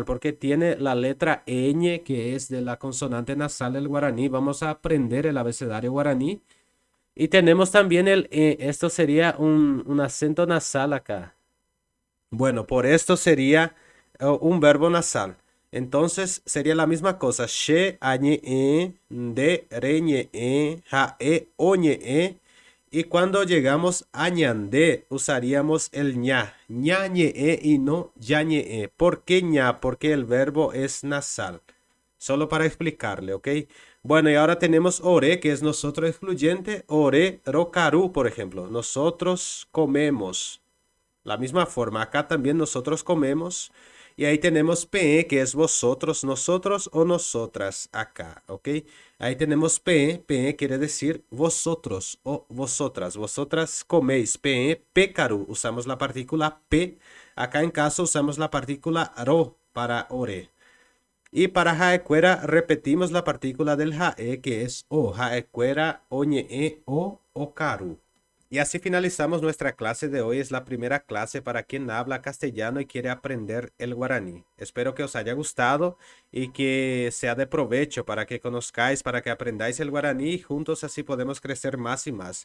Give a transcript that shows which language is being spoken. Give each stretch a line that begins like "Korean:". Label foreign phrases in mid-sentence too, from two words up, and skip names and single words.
Spanish: Porque tiene la letra ñ, que es de la consonante nasal del guaraní. Vamos a aprender el abecedario guaraní. Y tenemos también esto sería un acento nasal acá. Bueno, por esto sería un verbo nasal. Entonces sería la misma cosa.
Guarani: She, añe, de, reñe, ja, oñe,
Spanish: Y cuando llegamos a ñandé, usaríamos el ña.
Guarani: Ñañe,
Spanish: y no yañe. ¿Por qué ña? Porque el verbo es nasal. Solo para explicarle, ¿ok? Bueno, y ahora tenemos ore, que es nosotros excluyente.
Guarani: Ore, rocaru,
Spanish: por ejemplo. Nosotros comemos. La misma forma, acá también nosotros comemos. Y ahí tenemos pe, que es vosotros, nosotros o nosotras, acá, ¿ok? Ahí tenemos pe quiere decir vosotros o vosotras. Vosotras coméis, pécaru, usamos la partícula p. Acá en caso usamos la partícula ro para ore. Y para jaecuera repetimos la partícula del jae, que es o,
Guarani: jaecuera, oñe, o caru.
Spanish: Y así finalizamos nuestra clase de hoy. Es la primera clase para quien habla castellano y quiere aprender el guaraní. Espero que os haya gustado y que sea de provecho para que conozcáis, para que aprendáis el guaraní y juntos así podemos crecer más y más.